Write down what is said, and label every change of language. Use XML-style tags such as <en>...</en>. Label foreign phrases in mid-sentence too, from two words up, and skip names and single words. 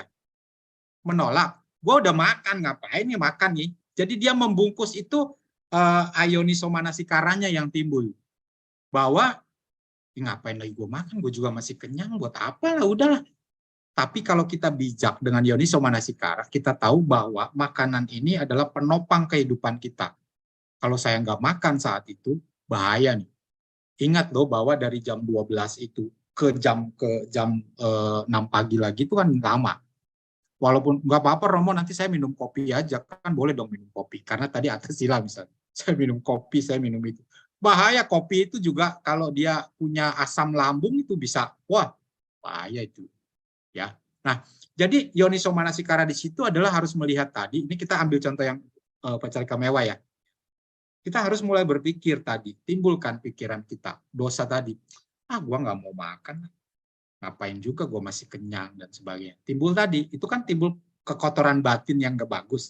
<id>Menolak. Gue udah makan, ngapain nih makan nih? Jadi dia membungkus itu</id> <pi>ayoniso manasikaranya</pi> <id>yang timbul. Bahwa ngapain lagi gue makan, gue juga masih kenyang, buat apa lah, udahlah. Tapi kalau kita bijak dengan</id> <pi>yoniso manasikara,</pi> <id>kita tahu bahwa makanan ini adalah penopang kehidupan kita. Kalau saya nggak makan saat itu, bahaya nih. Ingat loh bahwa dari jam 12 itu ke jam 6 pagi lagi itu kan lama. Walaupun nggak apa-apa Romo, nanti saya minum kopi aja, kan boleh dong minum kopi. Karena tadi atas sila misalnya, saya minum kopi, saya minum itu. Bahaya kopi itu juga kalau dia punya asam lambung itu bisa, wah bahaya itu. Ya, nah jadi</id> <pi>yoniso manasikara</pi> <id>di situ adalah harus melihat tadi. Ini kita ambil contoh yang Upacarika Mewah ya. Kita harus mulai berpikir tadi, timbulkan pikiran kita dosa tadi. Gua nggak mau makan, ngapain juga, gue masih kenyang dan sebagainya. Timbul tadi, itu kan timbul kekotoran batin yang nggak bagus.</id>